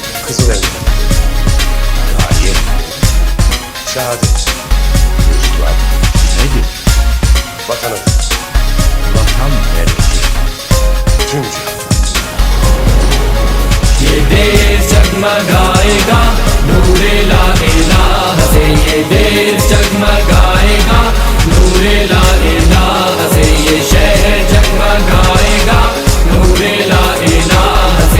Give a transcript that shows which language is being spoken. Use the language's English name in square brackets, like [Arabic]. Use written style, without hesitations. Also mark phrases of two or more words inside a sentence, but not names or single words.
[Turkish] Kızılelma, Gaye, Saadet, Rüzgar, Nedir? Vatanım, Vatan neresi? tüm cihan. [Urdu] یہ دیش جگمگائے گا نور [Arabic] لا الہ [Urdu] سے، یہ دیش جگمگائے گا نور [Arabic] لا الہ [Urdu] سے، یہ شہر جگمگائے گا نور [Arabic] لا الہ [Urdu] سے،